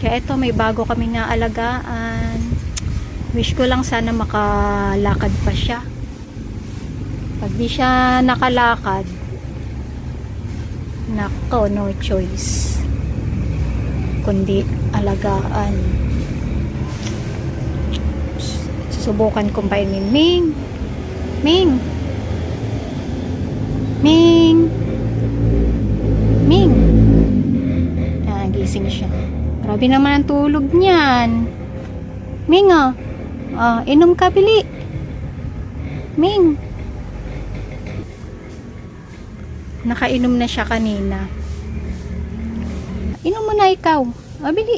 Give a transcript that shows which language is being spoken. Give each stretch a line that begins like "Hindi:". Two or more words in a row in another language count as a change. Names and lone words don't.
Filipino: Kaya ito, may bago kami naalagaan. Wish ko lang sana makalakad pa siya. Pag di siya nakalakad, nako,
English: no choice.
Filipino: Kundi alagaan. Susubukan kong painin. Ming! Ming! Ming! Ming! Gising siya. Grabe naman ang tulog niyan. Ming, oh. Inom ka, bili. Ming. Nakainom na siya kanina. Inom mo na ikaw. Bili.